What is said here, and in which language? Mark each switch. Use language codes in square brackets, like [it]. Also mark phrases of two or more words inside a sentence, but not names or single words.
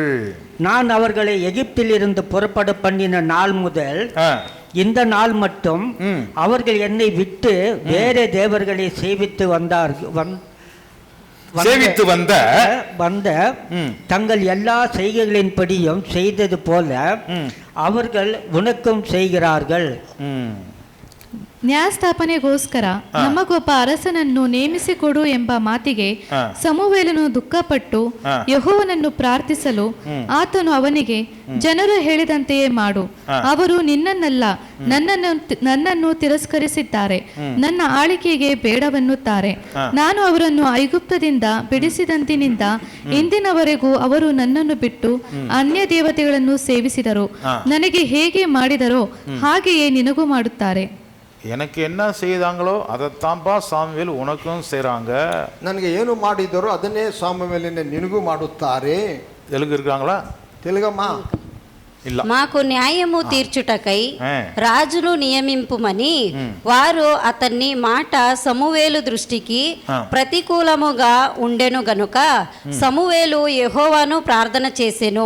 [ta] நான் அவர்களை எகிப்தில் இருந்து புறப்பட பண்ணின நாள் முதல் இந்த நாள் மட்டும் அவர்கள் என்னை விட்டு வேற தேவர்களை சேவித்து வந்த தங்கள் எல்லா செய்கைகளின்படியும் செய்தது போல அவர்கள் உனக்கும் செய்கிறார்கள். [kn] ನ್ಯಾಯಸ್ಥಾಪನೆಗೋಸ್ಕರ ನಮಗೊಬ್ಬ ಅರಸನನ್ನು ನೇಮಿಸಿಕೊಡು ಎಂಬ ಮಾತಿಗೆ ಸಮುವೇಲನು ದುಃಖಪಟ್ಟು ಯೆಹೋವನನ್ನು ಪ್ರಾರ್ಥಿಸಲು ಆತನು ಅವನಿಗೆ, ಜನರು ಹೇಳಿದಂತೆಯೇ ಮಾಡು. ಅವರು ನಿನ್ನನ್ನಲ್ಲ ನನ್ನನ್ನು ತಿರಸ್ಕರಿಸಿದ್ದಾರೆ, ನನ್ನ ಆಳಿಕೆಗೆ ಬೇಡವೆನ್ನುತ್ತಾರೆ. ನಾನು ಅವರನ್ನು ಐಗುಪ್ತದಿಂದ ಬಿಡಿಸಿದಂದಿನಿಂದ ಇಂದಿನವರೆಗೂ ಅವರು ನನ್ನನ್ನು ಬಿಟ್ಟು ಅನ್ಯ ದೇವತೆಗಳನ್ನು ಸೇವಿಸಿದರು. ನನಗೆ ಹೇಗೆ ಮಾಡಿದರೋ ಹಾಗೆಯೇ ನಿನಗೂ ಮಾಡುತ್ತಾರೆ. [ta] எனக்கு என்ன செய்தாங்களோ அதைத்தான்பா சாமுவேல் உனக்கும் செய்றாங்க. [kn] ನನಗೆ ಏನು ಮಾಡಿದರೋ ಅದನ್ನೇ ಸಾಮುವೇಲನೇ ನಿನಗೂ ಮಾಡುತ್ತಾರೆ. [ta] தெலுங்கு இருக்காங்களா? [te] తెలుగమ్మా? మాకు న్యాయము తీర్చుటకై రాజును నియమింపుమని వారు అతన్ని మాట సమూవేలు దృష్టికి ప్రతికూలముగా ఉండెను గనుక సమూవేలు యెహోవాను ప్రార్థన చేసెను.